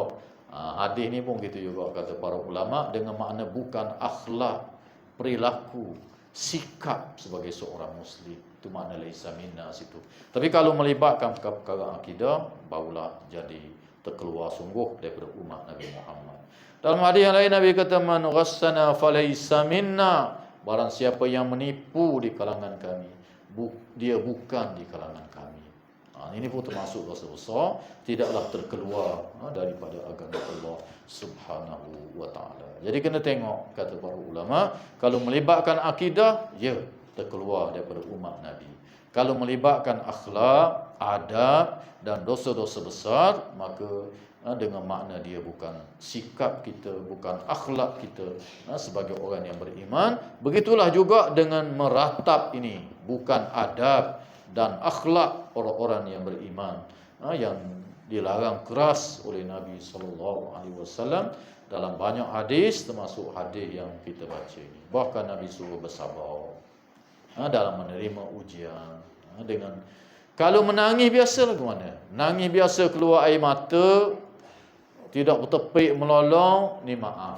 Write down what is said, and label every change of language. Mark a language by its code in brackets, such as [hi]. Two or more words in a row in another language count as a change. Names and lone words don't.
[ms] Hadis ni pun gitu juga kata para ulama, dengan makna bukan akhlak, perilaku, sikap sebagai seorang Muslim. Itu makna [ar] ليس منا [ms] situ. Tapi kalau melibatkan perkara akidah, barulah jadi terkeluar sungguh daripada umat Nabi Muhammad. Dalam hadis yang lain Nabi kata [ar] من غشنا فليس منا, [ms] barang siapa yang menipu di kalangan kami, dia bukan di kalangan kami. Ini pun termasuk dosa besar, tidaklah terkeluar daripada agama Allah [ar] سبحانه وتعالى. [ms] Jadi kena tengok kata para ulama, kalau melibatkan akidah, ya terkeluar daripada umat Nabi. Kalau melibatkan akhlak, adab dan dosa-dosa besar, maka dengan makna dia bukan sikap kita, bukan akhlak kita sebagai orang yang beriman. Begitulah juga dengan meratap ini, bukan adab dan akhlak orang-orang yang beriman, yang dilarang keras oleh Nabi [ar] صلى الله عليه وسلم [ms] dalam banyak hadis, termasuk hadis yang kita baca ini. Bahkan Nabi suruh bersabar dalam menerima ujian. Dengan kalau menangis biasa lagu mana? Nangis biasa keluar air mata, tidak bertepik melolong, ni maaf.